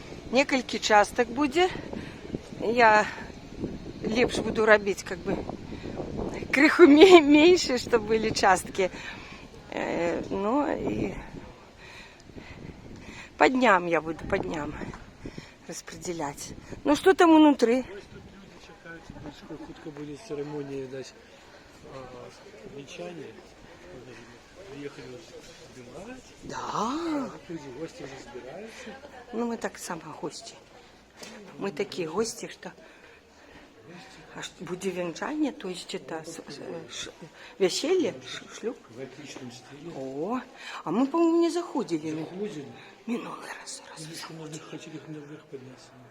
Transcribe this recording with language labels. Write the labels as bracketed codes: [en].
[be] Некалькі часток буде. Я лепш буду робить как бы крыху меньше, [ru] чтобы были частки. Ну и по дням я буду, по дням распределять. Ну что там внутри? [uk] Ось тут люди чекають, щоб хутко були церемонії десь вінчання. Приїхали збирати. [ru] Да. [uk] Люди, гості вже збираються. [ru] Ну мы так само гости. Мы такие гости, что... А будет венчание, то есть это веселье, шлюп? В отличном стиле. О, а мы, по-моему, не заходили. Заходим. Минулый раз. Если можно, хотели наверх подняться.